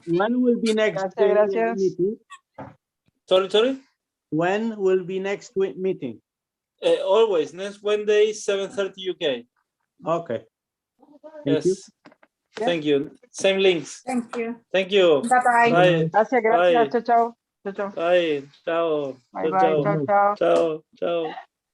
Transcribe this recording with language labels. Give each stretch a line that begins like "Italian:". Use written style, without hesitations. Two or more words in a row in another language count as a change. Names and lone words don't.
English: When will be next meeting? Sorry. When will be next meeting? Always next Wednesday, 7:30 UK. Okay. Thank you. Thank you. Same links. Thank you. Thank you. Bye-bye. Bye.
Spanish: Gracias.
English: Bye.
Spanish: Chao, chao. Chao, chao.
English: Bye.
Italian: Ciao.
English: Bye,
Italian: Ciao,
English: bye.
Italian: ciao.
Spanish: Chao, chao.
Italian: Ciao. Ciao.